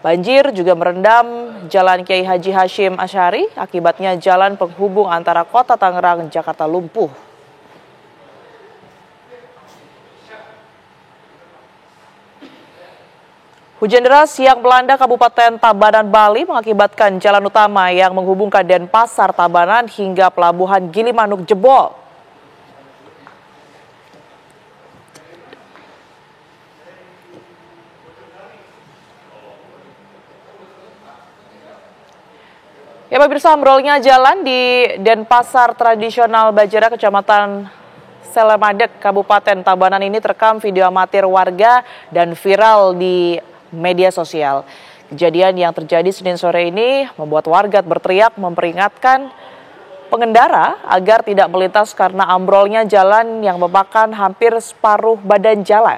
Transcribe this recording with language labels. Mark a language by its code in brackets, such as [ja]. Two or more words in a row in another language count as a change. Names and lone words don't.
[id] Banjir juga merendam Jalan Kiai Haji Hashim Asy'ari, akibatnya jalan penghubung antara Kota Tangerang, Jakarta lumpuh. Hujan deras yang melanda Kabupaten Tabanan, Bali mengakibatkan jalan utama yang menghubungkan Denpasar, Tabanan hingga Pelabuhan Gilimanuk jebol. Ya pemirsa, ambrolnya jalan di Denpasar tradisional Bajara, Kecamatan Selemadeg, Kabupaten Tabanan ini terekam video amatir warga dan viral di media sosial. Kejadian yang terjadi Senin sore ini membuat warga berteriak memperingatkan pengendara agar tidak melintas karena ambrolnya jalan yang memakan hampir separuh badan jalan.